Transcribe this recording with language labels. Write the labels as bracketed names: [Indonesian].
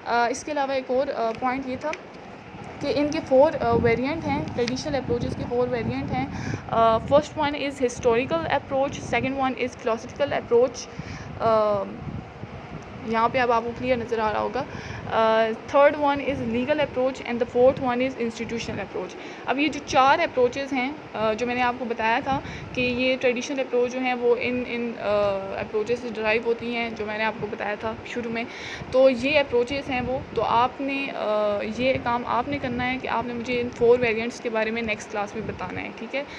[Urdu] اس کے علاوہ ایک اور پوائنٹ یہ تھا کہ ان کے 4 ویریئنٹ ہیں. ٹریڈیشنل اپروچز کے 4 ویریئنٹ ہیں. [English] first one is historical approach, second one is philosophical approach, [Urdu] یہاں پہ اب آپ کو کلیئر نظر آ رہا ہوگا. [English] Third one is legal approach and the fourth one is institutional approach. [Urdu] اب یہ جو 4 اپروچز ہیں جو میں نے آپ کو بتایا تھا کہ یہ ٹریڈیشنل اپروچ جو ہیں وہ ان اپروچز سے ڈرائیو ہوتی ہیں, جو میں نے آپ کو بتایا تھا شروع میں. تو یہ اپروچز ہیں وہ, تو آپ نے یہ کام آپ نے کرنا ہے کہ آپ نے مجھے ان 4 ویریئنٹس کے بارے میں نیکسٹ کلاس میں بتانا ہے, ٹھیک ہے.